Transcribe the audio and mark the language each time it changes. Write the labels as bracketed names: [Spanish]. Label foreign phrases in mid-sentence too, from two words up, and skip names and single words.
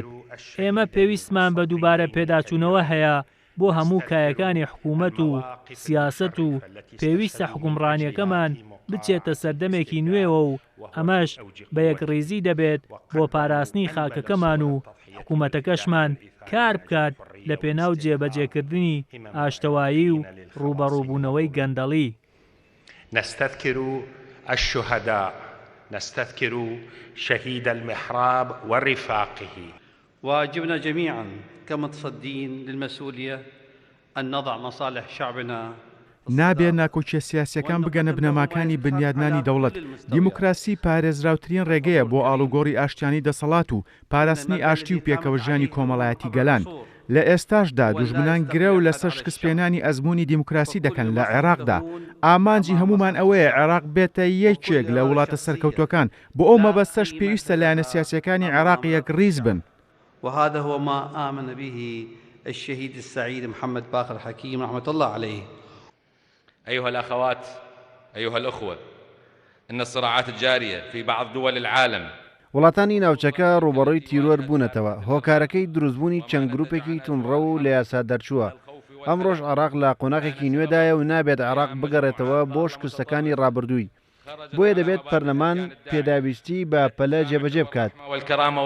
[Central Kurdish] ئێمە پێویستمان بە دووبارە پێداچوونەوە هەیە بۆ هەموو کایەکانی حکوومەت و سیاست و پێویستە حکومڕانیەکەمان بچێتە سەردەمێکی نوێوە و ئەمەش بە یەکڕێزی دەبێت بۆ پاراستنی خاکەکەمان و حکوومەتەکەشمان کار بکات لە پێناو جێبەجێکردنی ئاشتەوایی و ڕوبەڕووبوونەوەی گەندەڵی. [Arabic] نستذكر الشهداء، نستذكر شهيد المحراب ورفاقه. واجبنا جميعا كمتصدين للمسؤولية أن نضع مصالح شعبنا. [Central Kurdish] نابێت ناکۆچیە سیاسیەکان بگەنە بنەماکانی بنیادنانی دەوڵەت. دیموکراسی پارێزراوترین ڕێگەیە بۆ ئاڵوگۆڕی ئاشتیانی دەسەڵات و پاراستنی ئاشتی و پێکەوە ژیانی کۆمەڵایەتی گەلان. لە ئێستاشدا دوژمنان گرە و لەسەر شکستپێنانی ئەزمموی دیموکراسی دەکەن لە عێراقدا. ئامانجی هەمومان ئەوەیە عێراق بێتە یەکێک لە وڵاتە سەرکەوتوەکان بۆ ئەو مەبەستەش پێویستە لایەنە سیاسیەکانی عێراق یەکڕیز بن. [Arabic] وهذا هو ما آمن به الشهيد السعيد محمد باقر حكيم رحمة الله عليه. أيها الأخوات، أيها الأخوة، إن الصراعات الجارية في بعض دول العالم [Central Kurdish] وڵاتانی ناوچەکە ڕوبەڕۆی تیرۆر بوونەتەوە. هۆکارەکەی دروستبوونی چەند گروپێکی تونڕە و لە یاسا دەرچووە. ئەمڕۆژ عێراق لە قۆناغێکی نوێدایە و نابێت عێراق بگەڕێتەوە بۆ شکستەکانی ڕابردووی. بۆیە دەبێت پەرلەمان پێداویستی بە پەلە جێبەجێ بکات.